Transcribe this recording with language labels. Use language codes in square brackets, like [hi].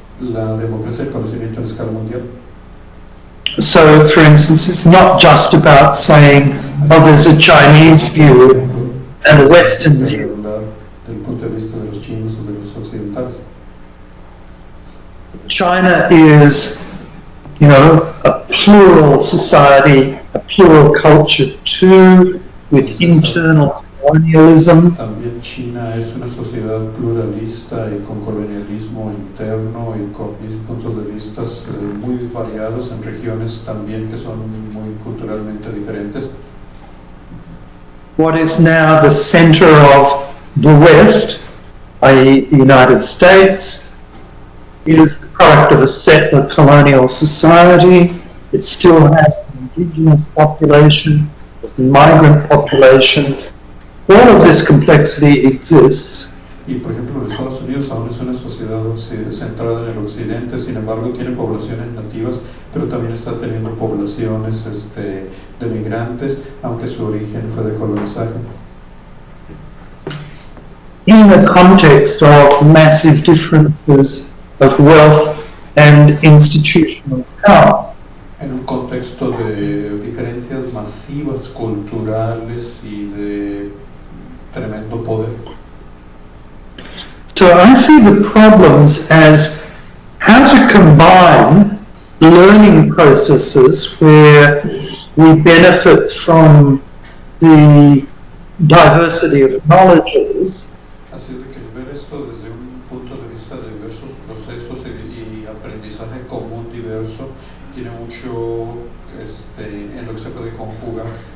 [es] La democracia del conocimiento en escala mundial. [en] So, for instance, it's not just about saying, oh, there's a Chinese view and a Western view. [es] Del punto de vista de los chinos o de los occidentales. [en] China is, you know, a plural society, a plural culture too, with internal colonialism. [es] También China es una sociedad pluralista y con colonialismo interno y con puntos de vista muy variados en regiones también que son muy culturalmente diferentes. [en] What is now the center of the West, i.e. the United States, is the product of a settler colonial society. It still has an indigenous population, has migrant populations. All of this complexity exists. [es] Y por ejemplo, los Estados Unidos aún es una sociedad centrada en el occidente, sin embargo tiene poblaciones nativas, pero también está teniendo poblaciones de migrantes, aunque su origen fue de colonizaje. [en] In a context of massive differences of wealth and institutional power. [es] En un contexto de diferencias masivas culturales y de tremendo poder. [en] So I see the problems as how to combine learning processes where we benefit from the diversity of knowledges. [es] Así de que ver esto desde un punto de vista de diversos procesos y aprendizaje común diverso tiene mucho en lo que se puede conjugar.